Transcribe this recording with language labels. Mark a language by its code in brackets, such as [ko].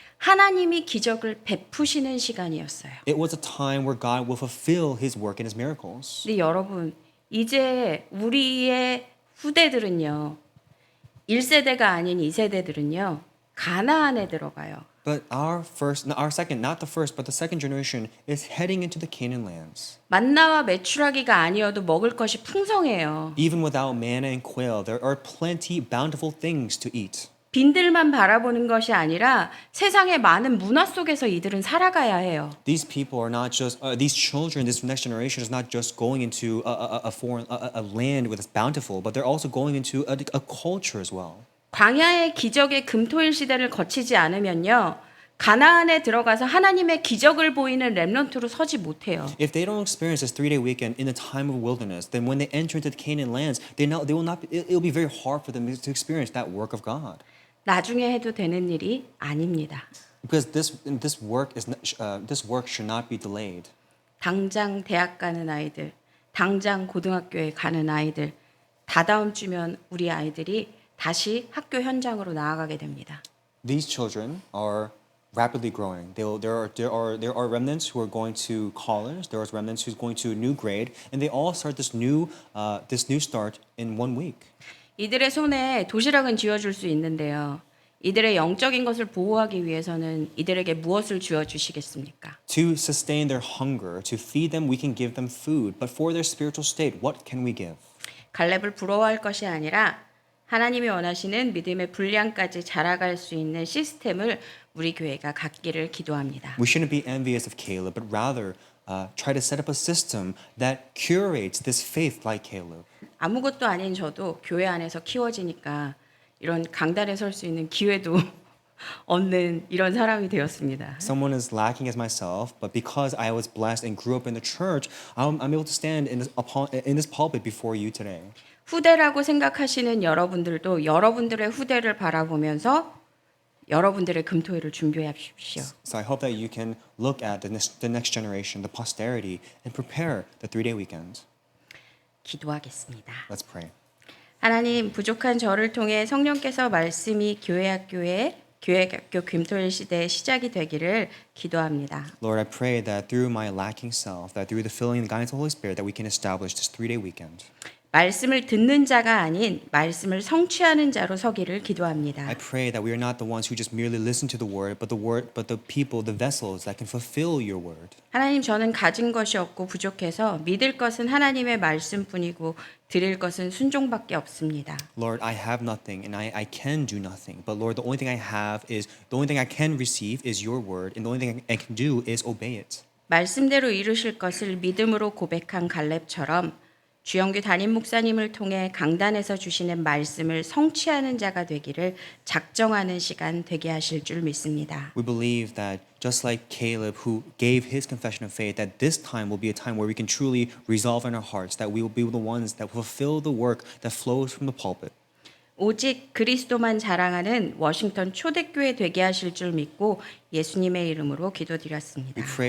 [ko] 하나님이 기적을 베푸시는 시간이었어요. [en] It was a time where God will fulfill His work and His miracles. [ko] 근데 여러분, 이제 우리의 후대들은요, 1세대가 아닌 2세대들은요, 가나안에 들어가요. [en] But our second, not the first, but the second generation is heading into the Canaan lands. [ko] 만나와 메추라기가 아니어도 먹을 것이 풍성해요. [en] Even without manna and quail, there are plenty bountiful things to eat. [ko] 빈들만 바라보는 것이 아니라 세상의 많은 문화 속에서 이들은 살아가야 해요. [en] These people are not just these children. This next generation is not just going into a foreign a land with its bountiful, but they're also going into a culture as well. [ko] 광야의 기적의 금토일 시대를 거치지 않으면요. 가나안에 들어가서 하나님의 기적을 보이는 렘넌트로 서지 못해요. [en] If they don't experience this 3-day weekend in the time of wilderness, then when they enter into the Canaan lands, they will not. It'll be very hard for them to experience that work of God. [ko] 나중에 해도 되는 일이 아닙니다. [en] Because this work should not be delayed. [ko] 당장 대학 가는 아이들, 당장 고등학교에 가는 아이들, 다다음 주면 우리 아이들이 다시 학교 현장으로 나아가게 됩니다. [en] These children are rapidly growing. There are remnants who are going to college. There are remnants who's going to a new grade, and they all start this new start in 1 week. [ko] 이들의 손에 도시락은 쥐어줄 수 있는데요. 이들의 영적인 것을 보호하기 위해서는 이들에게 무엇을 주어 주시겠습니까? [en] To sustain their hunger, to feed them, we can give them food. But for their spiritual state, what can we give? [ko] 갈렙을 부러워할 것이 아니라 하나님이 원하시는 믿음의 분량까지 자라갈 수 있는 시스템을 우리 교회가 갖기를 기도합니다. [en] We shouldn't be envious of Caleb, but rather try to set up a system that curates this faith like Caleb. [ko] 아무것도 아닌 저도 교회 안에서 키워지니까 이런 강단에 설 수 있는 기회도 없는 이런 사람이 되었습니다. [en] Someone as lacking as myself, but because I was blessed and grew up in the church, I'm able to stand in this pulpit before you today. [ko] 후대라고 생각하시는 여러분들도 여러분들의 후대를 바라보면서 여러분들의 금토일을 준비하십시오. [en] So I hope that you can look at the next generation, the posterity, and prepare the 3-day weekend. [ko] 기도하겠습니다. [en] Let's pray. [ko] 하나님, 부족한 저를 통해 성령께서 말씀이 교회학교 금토일 시대의 시작이 되기를 기도합니다. [en] Lord, I pray that through my lacking self, that through the filling and guidance of the Holy Spirit, that we can establish this 3-day weekend. [ko] 말씀을 듣는 자가 아닌 말씀을 성취하는 자로 서기를 기도합니다. [en] I pray that we are not the ones who just merely listen to the word, but the people, the vessels that can fulfill your word. [ko] 하나님, 저는 가진 것이 없고 부족해서 믿을 것은 하나님의 말씀뿐이고 드릴 것은 순종밖에 없습니다. [en] Lord, I have nothing and I can do nothing. But Lord, the only thing I can receive is your word, and the only thing I can do is obey it. [ko] 말씀대로 이루실 것을 믿음으로 고백한 갈렙처럼 주영규 담임 목사님을 통해 강단에서 주시는 말씀을 성취하는 자가 되기를 작정하는 시간 되게 하실 줄 믿습니다. [en] We believe that just like Caleb who gave his confession of faith, that this time will be a time where we can truly resolve in our hearts that we will be the ones that fulfill the work that flows from the pulpit. [ko] 오직 그리스도만 자랑하는 워싱턴 초대교회 되게 하실 줄 믿고 예수님의 이름으로 기도드렸습니다.